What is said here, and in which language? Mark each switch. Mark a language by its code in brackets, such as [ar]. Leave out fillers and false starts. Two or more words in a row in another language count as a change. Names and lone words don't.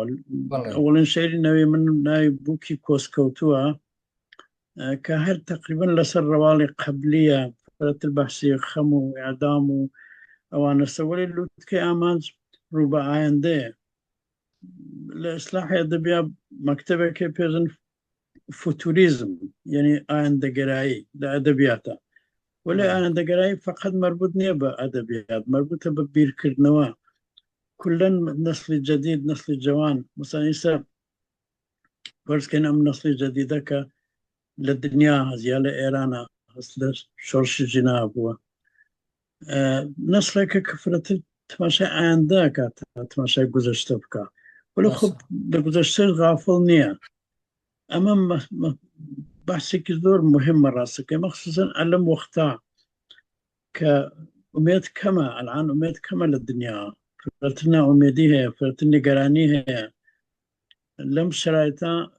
[ckb] ئەوڵین شێری نەوی من ناوی بووکی کۆسکەوتووە کە هەر تقریبان لەسەر ڕەواڵی قەبلیە، فرەتر بەحسی خەم و ئیعدام و ئەوانە سەوەری لووتکەی ئامانج ڕوو بە ئایندەیە لە ئیسلاحی ئەدەبیات مەکتەبێکی پێژن فوتوریزم یعنی ئایندەگەرایی لە ئەدەبیاتە ولی ئایندەگەرایی فقط مربوط نییە بە ئەدەبیات مربوطە بە بیرکردنەوە [fa] كلن نسل جديد نسل جوان مثلا [ckb] ئێستا فەرزکەین ئەم نسلی جدیدە کە لە دنیا هەزیا لە ئێرانە هەست لە شۆرشی جنا بووە نسلێکە کە فرەتر تماشای ئایندە کات تماشای گوزەشتە بکە ولی خب لە گوزەشتەش غافڵ نییە ئەمە بەحسێکی زۆر مهمە ڕاستەکەی مەخصوصەن لەم وەختا کە ئومێد کەمە ئەلعان ئومێد کەمە لە دنیا فرەتر ناومێدی هەیە فرەتر نیگەرانی هەیە لەم شرایطە